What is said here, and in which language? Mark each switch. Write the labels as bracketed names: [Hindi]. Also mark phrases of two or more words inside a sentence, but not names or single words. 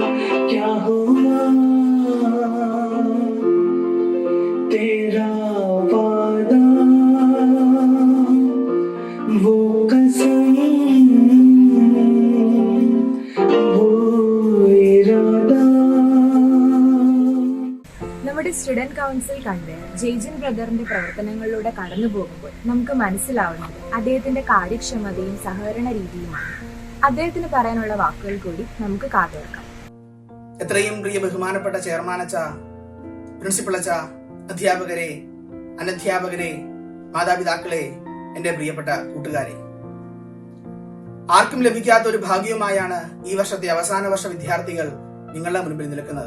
[Hindi] क्या हुआ तेरा वादा, वो कसम, वो इरादा. [Malayalam] നമ്മുടെ സ്റ്റുഡന്റ് കൗൺസിൽ കൺവീനർ ജെയ്ജിൻ ബ്രദറിന്റെ പ്രവർത്തനങ്ങളിലൂടെ കടന്നു പോകുമ്പോൾ നമുക്ക് മനസ്സിലാവുന്നത് അദ്ദേഹത്തിന്റെ കാര്യക്ഷമതയും സഹകരണ രീതിയുമാണ്. അദ്ദേഹത്തിന് പറയാനുള്ള വാക്കുകൾ കൂടി നമുക്ക് കാതോർക്കാം. എത്രയും പ്രിയ ബഹുമാനപ്പെട്ട ചെയർമാൻ അച്ഛ, പ്രിൻസിപ്പൽ അച്ഛ, അധ്യാപകരെ, അനധ്യാപകരെ, മാതാപിതാക്കളെ, എന്റെ പ്രിയപ്പെട്ട കൂട്ടുകാരെ, ആർക്കും ലഭിക്കാത്ത ഒരു ഭാഗ്യവുമായാണ് ഈ വർഷത്തെ അവസാന വർഷ വിദ്യാർത്ഥികൾ നിങ്ങളുടെ മുൻപിൽ നിൽക്കുന്നത്.